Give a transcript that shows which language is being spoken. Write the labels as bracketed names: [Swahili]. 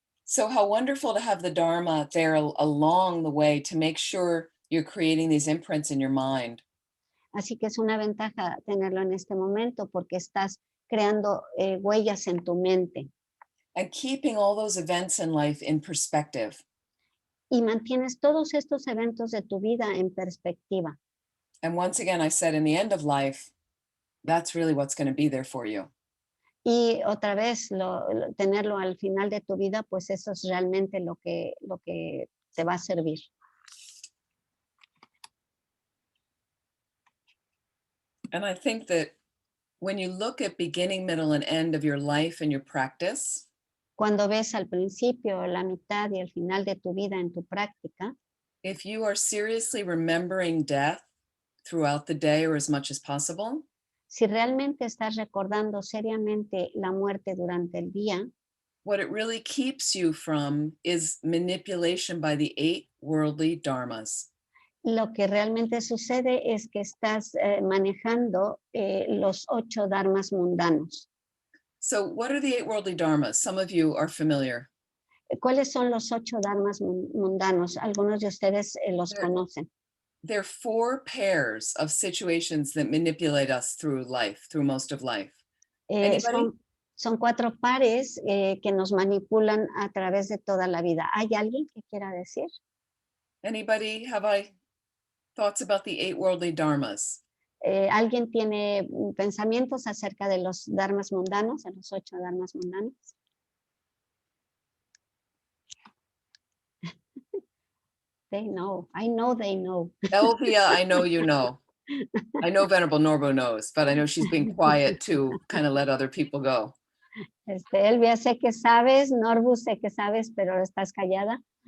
[English] So how wonderful to have the Dharma there along the way to make sure you're creating these imprints in your mind. [Spanish] Así que es una ventaja tenerlo en este momento porque estás creando huellas en tu mente. [English] And keeping all those events in life in perspective. [Spanish] Y mantienes todos estos eventos de tu vida en perspectiva. [English] And once again, I said in the end of life, that's really what's going to be there for you. [Spanish] Y otra vez, tenerlo al final de tu vida, pues eso es realmente lo que te va a servir. [English] And I think that when you look at beginning, middle, and end of your life and your practice, [Spanish] Cuando ves al principio, la mitad y el final de tu vida en tu práctica, [English] if you are seriously remembering death throughout the day or as much as possible, [Spanish] si realmente estás recordando seriamente la muerte durante el día, [English] what it really keeps you from is manipulation by the 8 worldly dharmas. [Spanish] lo que realmente sucede es que estás manejando los 8 dharmas mundanos. [English] So what are the 8 worldly dharmas? Some of you are familiar. [Spanish] ¿Cuáles son los 8 dharmas mundanos? Algunos de ustedes los [English] Sure. [Spanish] conocen. [English] There are 4 pairs of situations that manipulate us through life, through most of life. Anybody? [Spanish] Son 4 pares que nos manipulan a través de toda la vida. ¿Hay alguien que quiera decir? [English] Anybody have thoughts about the 8 worldly dharmas? [Spanish] ¿Alguien tiene pensamientos acerca de los dharmas mundanos, de los 8 dharmas mundanos? [English] They know. I know they know. Elvia, I know you know. I know Venerable Norbo knows, but I know she's being quiet to kind of let other people go. [Spanish] Elvia, sé que sabes, Norbu, sé que sabes, pero estás callada.